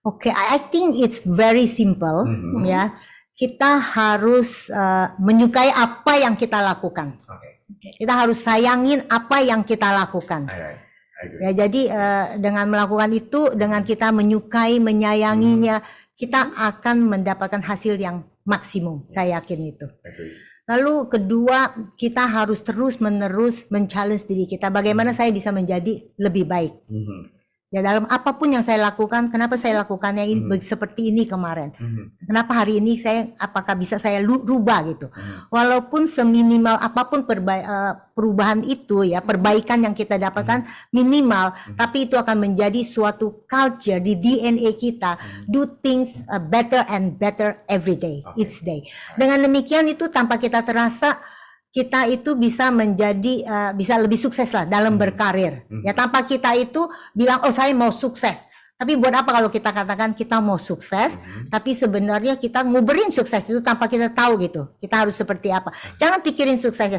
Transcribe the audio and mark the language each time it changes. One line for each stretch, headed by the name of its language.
English: I think it's very simple ya.
Indonesian: Kita harus menyukai apa yang kita lakukan. Kita harus sayangin apa yang kita lakukan. Ya, jadi dengan melakukan itu, dengan kita menyukai, menyayanginya, kita akan mendapatkan hasil yang maksimum. Saya yakin itu. Lalu kedua, kita harus terus-menerus men-challenge diri kita. Bagaimana saya bisa menjadi lebih baik. Ya, dalam apapun yang saya lakukan, kenapa saya lakukannya ini seperti ini kemarin. Kenapa hari ini apakah bisa saya rubah gitu. Walaupun seminimal apapun perubahan itu ya, perbaikan yang kita dapatkan minimal, tapi itu akan menjadi suatu culture di DNA kita.
English: Do things better and better every day, each day.
Indonesian: Dengan demikian itu tanpa kita terasa, kita itu bisa menjadi bisa lebih sukses lah dalam berkarir. Ya, tanpa kita itu bilang saya mau sukses. Tapi buat apa kalau kita katakan kita mau sukses, tapi sebenarnya kita nguberin sukses itu tanpa kita tahu gitu. Kita harus seperti apa. Jangan pikirin suksesnya.